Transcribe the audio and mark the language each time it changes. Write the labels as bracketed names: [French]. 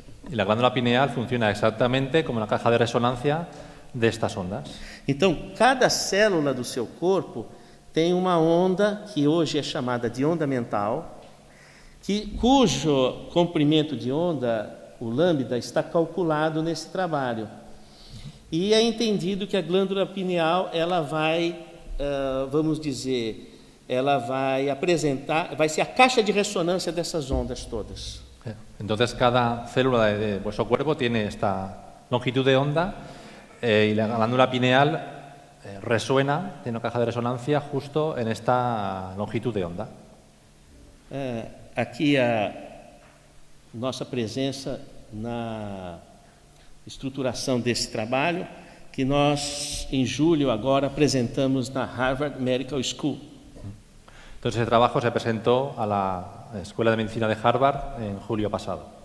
[Spanish] Y la glándula pineal funciona exactamente como la caja de resonancia de estas ondas. [Portuguese] Então, cada célula do seu corpo tem uma onda que hoje é chamada de onda mental, cujo comprimento de onda, o lambda, está calculado nesse trabalho. E é entendido que a glândula pineal, ela vai, vamos dizer, ela vai apresentar, vai ser a caixa de ressonância dessas ondas todas. [Spanish] Entonces cada célula de vuestro cuerpo tiene esta longitud de onda y la glándula pineal resuena, tiene una caja de resonancia justo en esta longitud de onda. [Portuguese] Aqui a nossa presença na estruturação desse trabalho, que nós, em julho, agora apresentamos na Harvard Medical School. [Spanish] Entonces, ese trabajo se presentó a la Escuela de Medicina de Harvard en julio pasado.